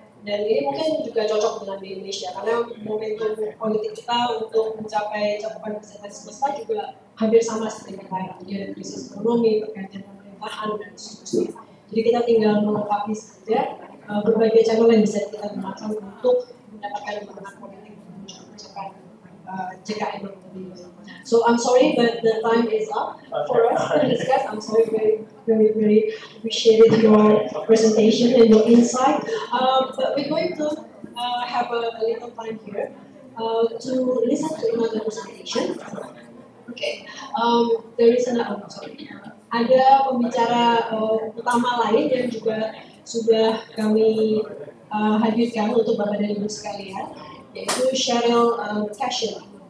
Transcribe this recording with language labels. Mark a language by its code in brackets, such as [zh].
[id] Dan ini mungkin juga cocok dengan di Indonesia, karena momentum politik kita untuk mencapai cakupan kesehatan semesta juga hampir sama seperti kita. Jadi ada krisis ekonomi, pergantian pemerintahan, dan seterusnya. Jadi kita tinggal melengkapi saja berbagai channel yang bisa kita gunakan untuk mendapatkan dukungan politik untuk mencapai JKN yang lebih baik. [en] So I'm sorry, but the time is up for us to discuss. I'm sorry, very appreciated your presentation and your insight. But we're going to have a little time here to listen to another presentation. Okay, there is another. [id] Ada pembicara utama lain yang juga sudah kami hadirkan untuk Bapak dan Ibu sekalian, yaitu Cheryl Cashin.